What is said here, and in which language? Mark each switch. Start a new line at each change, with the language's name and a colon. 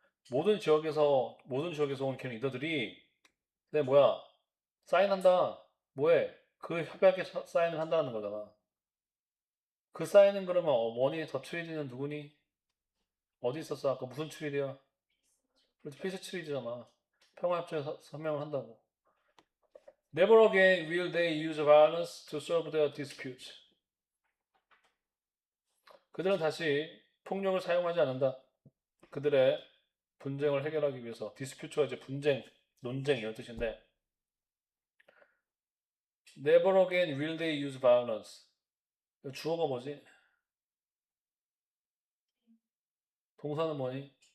Korean: 모든 지역에서 온 갱 리더들이 내 뭐야? 사인한다. 뭐해? 그 협약에 사인을 한다는 거잖아. 그 사인은 그러면 원이 더 추리디는 누구니? 어디 있었어? 아까 무슨 추리디야? 그렇지, 피스 추리디잖아. 평화협정에 서명을 한다고.
English: Never again will they use violence to solve their disputes.
Korean: 그들은 다시 폭력을 사용하지 않는다. 그들의 분쟁을 해결하기 위해서. 디스퓨트가 이제 분쟁, 논쟁 이런 뜻인데
English: Never again will they use violence.
Korean: 주어가 뭐지? 동사는 뭐니?